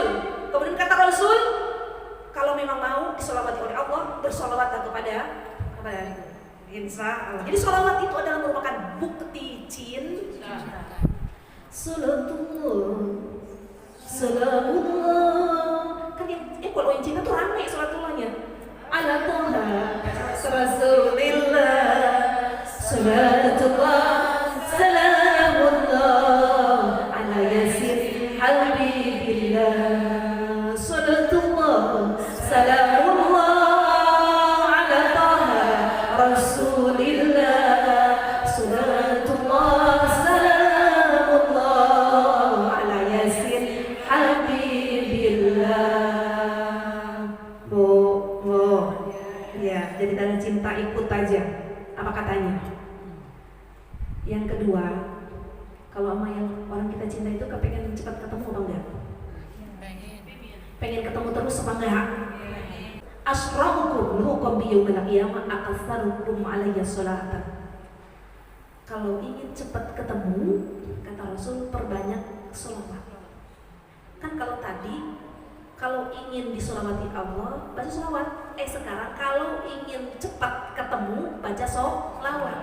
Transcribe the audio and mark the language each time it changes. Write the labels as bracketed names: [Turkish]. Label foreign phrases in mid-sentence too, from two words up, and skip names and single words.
[Indonesian] Kemudian kata Rasul, kalau memang mau disolawati oleh Allah, bersolawatlah kepada [Arabic] إن شاء الله. [Indonesian] Jadi solawat itu adalah merupakan bukti cinta. [Arabic] Salamullah. [Indonesian] Kan kalau yang cinta tuh ramai salatullahnya. [Arabic] على طه رسول الله صلاة الله سلام الله على يس حبيب الله صلاة الله سلام الله على طه رسول الله صلاة الله سلام الله على يس حبيب الله. [Indonesian] Ya, jadi tanda cinta ikut aja apa katanya. Yang kedua, kalau sama yang orang kita cinta itu kepengen cepat ketemu apa enggak? Pengen ketemu terus apa enggak? [Arabic] أسرعكم لحوقكم بيوم القيامة أكثركم علي صلاة. [Indonesian] Kalau ingin cepat ketemu, kata Rasul, perbanyak sholawat. Kan kalau tadi, kalau ingin disolawati Allah, baca sholawat. Sekarang kalau ingin cepat ketemu, baca sholawat.